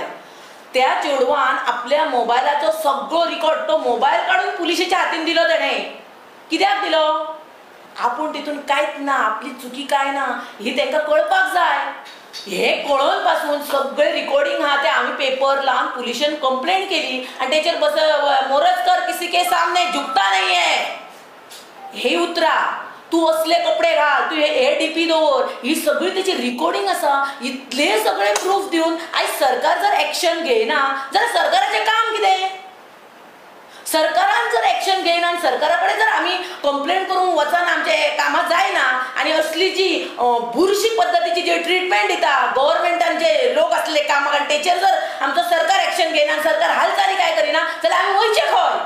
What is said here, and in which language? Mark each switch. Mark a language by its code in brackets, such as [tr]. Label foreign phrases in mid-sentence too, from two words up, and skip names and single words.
[kok] त्या चेडवान आपल्या मोबायलाचो सगळो रिकॉर्ड तो मोबायल काडून पुलिशेच्या हातीन दिलो तेणें. कित्याक दिलो? आपूण तितून कांयच ना, आपली चुकी काय ना ही तांकां कळपाक जाय. हे कळोन पासून सगळे रिकॉर्डिंग आहा ते आमी पेपर लावन पुलिशेन कंप्लेंट केली आनी तेचेर मोरजकर [hi] किसी के सामने झुकता नहीं है [kok] हे उतरां. तू असले कपडे घाल, तू हे डीपी दवर, ही सगळी तेची रिकॉर्डिंग आसा. इतले सगळे प्रूफ दिवन आयज सरकार जर एक्शन घेयना जाल्यार सरकाराचें काम कितें? सरकारान जर एक्शन घेयना आनी सरकारा कडेन जर आमी कंप्लेंट करूंक वचना, आमचे कामां जायना आनी असली जी बुरशी पद्दतीची जी ट्रिटमेंट दिता गव्हर्मेंटान जे लोक असले कामाक आनी तेचेर जर आमचो सरकार एक्शन घेयना, सरकार हालचाली काय करिना जाल्यार आमी वयचे खंय?